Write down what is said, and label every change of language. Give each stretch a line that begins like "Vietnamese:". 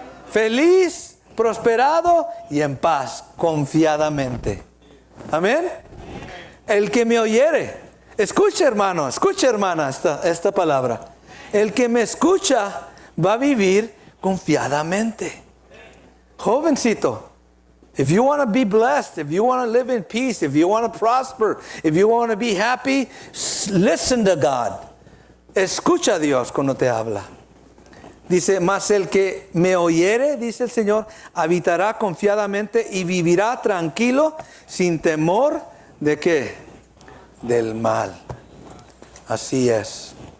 Spanish: Feliz, prosperado y en paz, confiadamente. Amén. El que me oyere, escuche hermano, escuche hermana esta palabra. El que me escucha va a vivir confiadamente.
English: Jovencito, if you want to be blessed, if you want to live in peace, if you want to prosper, if you want to be happy, listen to God.
Spanish: Escucha a Dios cuando te habla. Dice, mas el que me oyere, dice el Señor, habitará confiadamente y vivirá tranquilo, sin temor de ¿qué? Del mal. Así es.